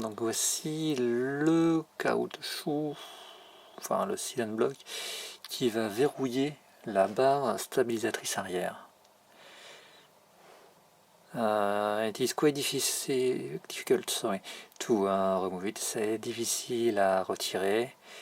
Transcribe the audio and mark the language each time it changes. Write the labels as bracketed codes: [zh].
[fr] Donc voici le caoutchouc, enfin le seal and block, qui va verrouiller la barre stabilisatrice arrière. [en] It is quite difficult to remove it. [fr] C'est difficile à retirer.